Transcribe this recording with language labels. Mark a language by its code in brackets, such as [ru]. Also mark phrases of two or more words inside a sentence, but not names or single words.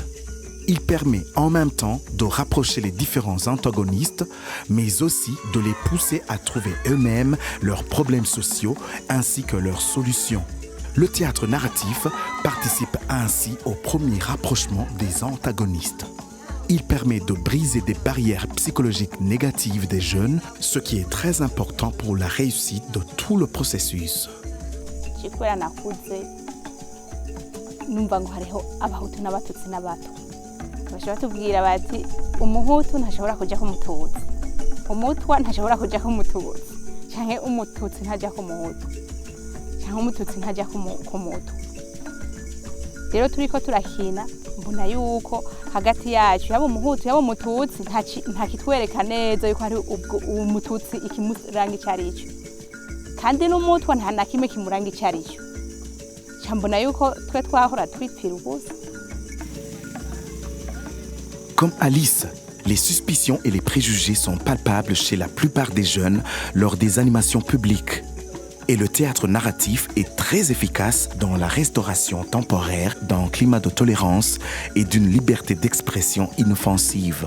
[fr] Il permet en même temps de rapprocher les différents antagonistes, mais aussi de les pousser à trouver eux-mêmes leurs problèmes sociaux ainsi que leurs solutions. Le théâtre narratif participe ainsi au premier rapprochement des antagonistes. Il permet de briser des barrières psychologiques négatives des jeunes, ce qui est très important pour la réussite de tout le processus. [rn] numva ngo hariho abahutu n'abatutsi n'abato bashobora tubwira bati umuhutu ntashobora kujya ku mututsi umutwa ntashobora kujya ku mututsi canke umututsi ntajya ku muhutu canke umututsi ntajya ku mutu. Rero turiko turakina mbona yuko hagati yacu yaba umuhutu yaba umututsi nta kitwereka neza yuko hari umututsi ikimuranga icarico kandi n'umutwa nta na kimwe kimuranga icarico. [fr] Comme Alice, les suspicions et les préjugés sont palpables chez la plupart des jeunes lors des animations publiques. Et le théâtre narratif est très efficace dans la restauration temporaire d'un climat de tolérance et d'une liberté d'expression inoffensive.